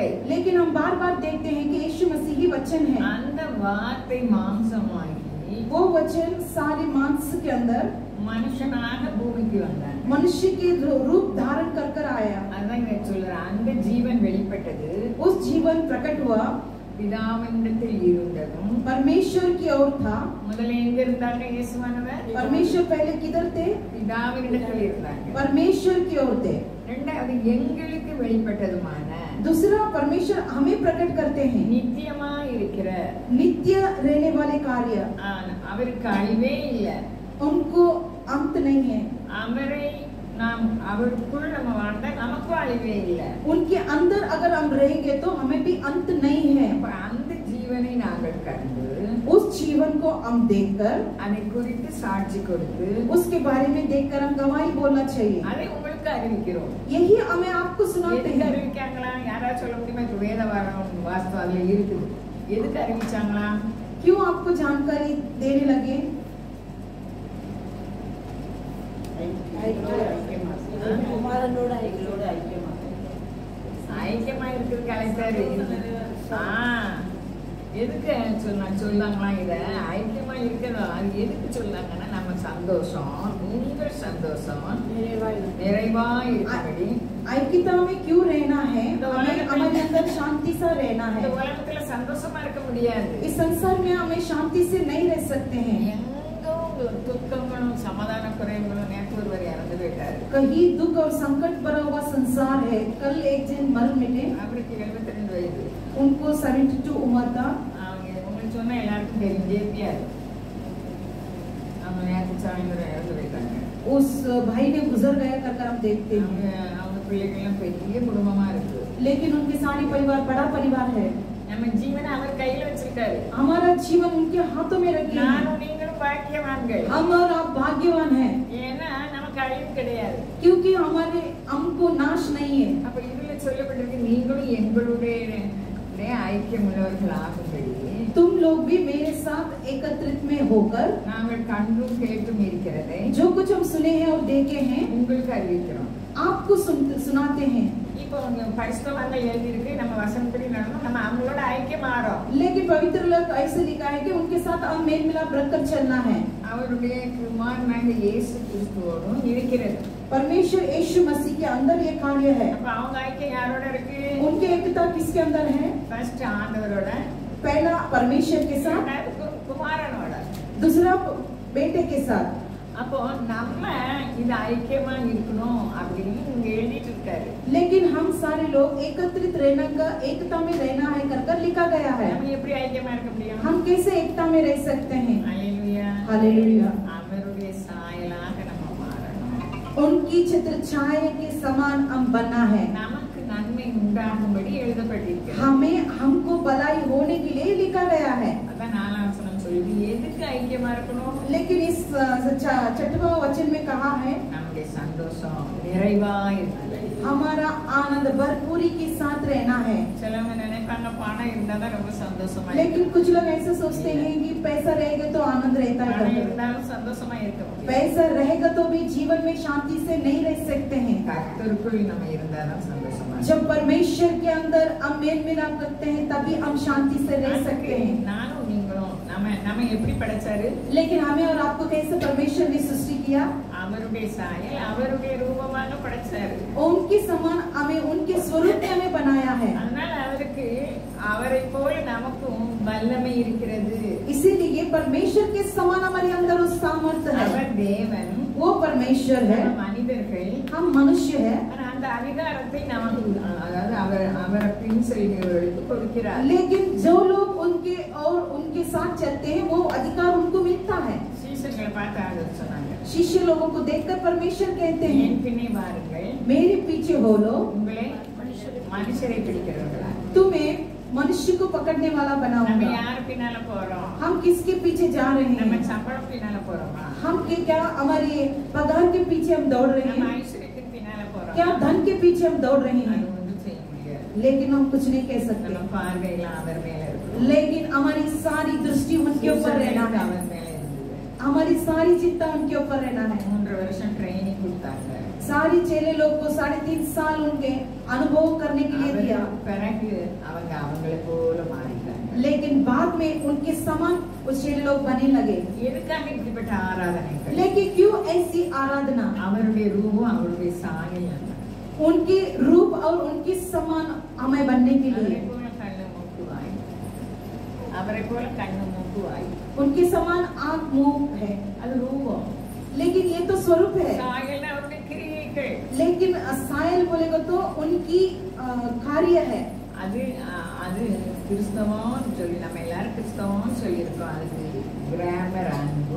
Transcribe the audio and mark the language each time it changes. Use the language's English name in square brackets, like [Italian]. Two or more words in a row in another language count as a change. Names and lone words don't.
[Hindi] लेकिन हम बार बार देखते हैं कि यीशु मसीह ही वचन है। [Tamil] அந்த வார்த்தை மாம்சமாகி [Hindi] वो वचन सारे मांस के अंदर [Tamil] மனுஷனாக பூமிக்கு வந்தாங்க. [Hindi] मनुष्य के रूप धारण कर आया। [Tamil] அதான் இங்க சொல்றேன், அந்த ஜீவன் வெளிப்பட்டது [Hindi] उस जीवन प्रकट हुआ, [Tamil] பிதாவினிடத்தில் இருந்ததும். [Hindi] परमेश्वर की ओर था। [Tamil] முதல்ல எங்க இருந்தாங்க இயேசுவானவர்? [Hindi] परमेश्वर पहले किधर थे? [Tamil] பிதாவினிடத்தில் இருந்தாங்க. [Hindi] परमेश्वर की ओर थे। [Tamil] இரண்டாவது எங்களுக்கு வெளிப்பட்டதுமான [Hindi] दूसरा परमेश्वर हमें प्रकट करते हैं, [Tamil] நித்தியமா இருக்கிற [Hindi] नित्य रहने वाले कार्य, [Tamil] அவருக்கு அழிவே இல்லை, [Hindi] उनको अंत नहीं है। [Tamil] அவரை நாம் அவருக்குள் நம்ம வாழ்ந்தா நமக்கும் அழிவே இல்லை. [Hindi] उनके अंदर अगर हम रहेंगे तो हमें भी अंत नहीं है। [Tamil] அப்ப அந்த ஜீவனை நாங்கள் கண்டு [Hindi] उस जीवन को हम देखकर [Tamil] அதை குறித்து சாட்சி கொடுத்து [Hindi] उसके बारे में देखकर हम गवाही बोलना चाहिए। [Tamil] அதை உங்களுக்கு அறிவிக்கிறோம். [Hindi] यही हमें आपको सुनाते [Tamil] எதுக்கு [Hindi] हैं। [Tamil] அறிவிக்காங்களா? யாராவது சொல்ல முடியுமா? இப்ப வேத வாஸ்து அதுல இருக்குது. எதுக்கு அறிவிச்சாங்களா? [Hindi] क्यों आपको जानकारी देने लगे? [Tamil] குமாரனோட எங்களோட ஐக்கியமாக ஐக்கியமா இருக்கிறதுக்கு அழைத்தாரு. எதுக்கு சொல்லாங்களா? இத ஐக்கியமா இருக்கிறதா அது எதுக்கு சொல்லாங்கன்னா நம்ம சந்தோஷம், உங்கள் சந்தோஷம் நிறைவா இருக்கிறபடி [Hindi] ऐक्यता में क्यों रहना है? हमें हमारे अंदर शांति से रहना है। [Tamil] இந்த உலகத்துல சந்தோஷமா இருக்க முடியாது. [Hindi] इस संसार में हमें शांति से नहीं रह सकते हैं। [Tamil] துக்கங்களும் சமாதான குறைவுகளும். நேற்று ஒருவர் இறந்து போயிட்டாரு. [Hindi] कहीं दुख और संकट भरा हुआ संसार है। कल एक जन मर मिटे, [Tamil] அவருக்கு 72 வயது. [Hindi] उनको 72 उम्र था। [Tamil] அவங்க உங்களுக்கு சொன்னா எல்லாருக்கும் தெரிஞ்சே தெரியாது. அவங்க நேற்று சாயந்தரம் இறந்து போயிட்டாங்க. [Hindi] उस भाई ने गुजर गया कर हम देखते हैं। [Tamil] அவங்க பிள்ளைகள்லாம் பெரிய குடும்பமா இருக்கு. [Hindi] लेकिन उनके सारे परिवार बड़ा परिवार है। [Tamil] நம்ம ஜீவனை அவர் கையில வச்சிருக்காரு. [Hindi] हमारा जीवन उनके हाथों में रखे हैं। [Tamil] நானும் நீங்களும் பாக்கியவான்கள். [Hindi] हम और आप भाग्यवान हैं, [Tamil] ஏன்னா நமக்கு அழிவு கிடையாது. [Hindi] क्योंकि हमारे हमको नाश नहीं है। [Tamil] அப்ப இதுல சொல்லப்பட்டிருக்கு நீங்களும் எங்களுடைய ஐக்கியம் உள்ளவர்கள் ஆகும்படி [Hindi] तुम लोग भी मेरे साथ एकत्रित में होकर [Tamil] நாங்கள் கண்டும் கேட்டும் இருக்கிறதை [Hindi] जो कुछ हम सुने हैं और देखे हैं [Tamil] உங்களுக்கு அறிவிக்கிறோம். [Hindi] आपको सुनाते हैं। [Tamil] இப்போ பரிசுத்தவான்கள் எழுதி இருக்கு, நம்ம வசனப்படி நடந்தோம், நம்ம அவங்களோட ஐக்கியம் ஆறோம். [Hindi] लेकिन पवित्र लोग ऐसे लिखा है कि उनके साथ हम मेल मिलाप रखकर चलना है। [Tamil] அவருடைய குமாரனாகிய இயேசு கிறிஸ்துவோடும் இருக்கிறது. [Hindi] परमेश्वर यीशु मसीह के अंदर ये कार्य है। [Tamil] அப்ப அவங்க ஐக்கியம் யாரோட இருக்கு? [Hindi] उनकी एकता किसके अंदर है? [Tamil] ஃபர்ஸ்ட் ஆண்டவரோட, [Hindi] पहला परमेश्वर के साथ, [Tamil] குமாரனோட, [Hindi] दूसरा बेटे के साथ। [Tamil] அப்போ நம்ம இது ஐக்கியமா இருக்கணும் அப்படின்னு இங்க எழுதிட்டு இருக்காரு. [Hindi] लेकिन हम सारे लोग एकत्रित रहना का एकता में रहना है कर लिखा गया है। [Tamil] நம்ம எப்படி ஐக்கியமா இருக்க முடியும்? [Hindi] हम कैसे एकता में रह सकते हैं? [Tamil] ஹல்லேலூயா, [Hindi] हालेलुया। [Tamil] அவருடைய சாயலாக நம்ம மாறணும். [Hindi] उनकी चित्र छाया के समान हम बनना है। [Tamil] நமக்கு நன்மை உண்டாகும்படி எழுதப்பட்டிருக்கிறது. [Hindi] हमें हमको भलाई होने के लिए लिखा गया है। [Tamil] அதான் 4 வசனம் இது எதுக்கு ஐக்கியமா இருக்கணும்? [Hindi] लेकिन इस 6वां वचन में कहा है [Tamil] நம்முடைய சந்தோஷம் நிறைவா இருக்குது. [Hindi] हमारा आनंद भरपूरी के साथ रहना है। [Tamil] சிலவங்க நினைப்பாங்க பணம் இருந்தாதான் ரொம்ப சந்தோஷமா [Hindi] लेकिन कुछ लोग ऐसे सोचते हैं कि पैसा रहेगा तो आनंद रहता [Tamil] பணம் [Hindi] है, [Tamil] இருந்தாலும் சந்தோஷமா இருக்க முடியும். [Hindi] पैसा रहेगा तो भी जीवन में शांति से नहीं रह सकते हैं। [Tamil] கர்த்தருக்குள் நம்ம இருந்தாதான் சந்தோஷமா இருக்கும். [Hindi] जब परमेश्वर के अंदर हम मेल मिलाप करते हैं तभी हम शांति से रह सकते हैं। [Tamil] நானும் நீங்களும் நம்ம எப்படி படைச்சாரு? [Hindi] लेकिन हमें और आपको कैसे परमेश्वर ने सृष्टि किया? [Tamil] அவருடைய சாயல் அவருடைய ரூபமாக படைச்சாரு. [Hindi] उनके समान हमें उनके स्वरूप में हमें बनाया है। [Tamil] அதனால அவருக்கு அவரை போல நமக்கும் வல்லமை இருக்கிறது. [Hindi] इसीलिए परमेश्वर के समान हमारे अंदर उस सामर्थ्य है। [Tamil] அவர் தேவன், [Hindi] वो परमेश्वर है, [Tamil] நம்ம மனிதர்கள். [Hindi] हम मनुष्य है। [Tamil] ஆனா அந்த அதிகாரத்தை நமக்கு அதாவது அவரை பின் செல்கிறவர்களுக்கு கொடுக்கிறார். [Hindi] लेकिन जो लोग उनके और उनके साथ चलते हैं वो अधिकार उनको मिलता है। [Tamil] சீசர்களை பார்த்து ஆண்டவர் சொன்னாங்க, [Hindi] शिष्य लोगों को देखकर परमेश्वर कहते हैं [Tamil] என் பின்னே வாருங்கள், [Hindi] मेरे पीछे हो लो, [Tamil] உங்களை மனுஷரை பிடிக்கிறவர்களா. [Hindi] तुम्हें मनुष्य को पकड़ने वाला [Tamil] நம்ம [Hindi] बनाऊंगा। [Tamil] யார் பின்னால போறோம்? [Hindi] हम किसके पीछे जा रहे [Tamil] நம்ம [Hindi] हैं? [Tamil] சம்பளம் பின்னால போறோமா? [Hindi] हम क्या हमारे पगार के पीछे हम दौड़ रहे [Tamil] நம்ம [Hindi] हैं? [Tamil] ஐஸ்வர்யத்தின் பின்னால போறோம்? [Hindi] क्या धन के पीछे हम दौड़ रहे [Tamil] அது [Hindi] हैं? [Tamil] ஒன்றும் செய்ய முடியாது. [Hindi] लेकिन हम कुछ नहीं कह सकते। [Tamil] நம்ம பார்வையெல்லாம் அவர் மேல இருக்கு. [Hindi] लेकिन हमारी सारी दृष्टि उनके ऊपर रहना है, [Tamil] அவர் மேல இருந்தது. [Hindi] हमारी सारी चिंता उनके ऊपर रहना है। [Tamil] 3 வருஷம் ட்ரைனிங் கொடுத்தாங்க. [Hindi] सारी चेले लोग को 3.5 साल उनके अनुभव करने के लिए दिया, [Tamil] பிறகு அவங்களை போல மாறிட்டாங்க. [Hindi] लेकिन बाद में उनके समान वो चेले लोग बनने लगे। [Tamil] எதுக்காக இப்படிப்பட்ட ஆராதனைகள்? [Hindi] लेकिन क्यों ऐसी आराधना? [Tamil] அவருடைய ரூபம் அவருடைய சாயல் அல்ல. [Hindi] उनके रूप और उनके समान हमें बनने के [Tamil] அவரை [Hindi] लिए, [Tamil] போல கண்ணு மூக்கு வாய், அவரை போல கண்ணு மூக்கு வாய், [Hindi] उनके समान आंख मुंह है। [Tamil] அது ரூபம். [Hindi] लेकिन ये तो स्वरूप है। [Tamil] சாயல் அவருடைய கிரியைகள். [Hindi] लेकिन सायल बोलेगा तो उनकी कार्य है। [Tamil] அது கிறிஸ்தவம் சொல்லி நம்ம எல்லாரும் கிறிஸ்தவம் சொல்லியிருக்கோம். அதுக்கு கிராமர் அன்பு.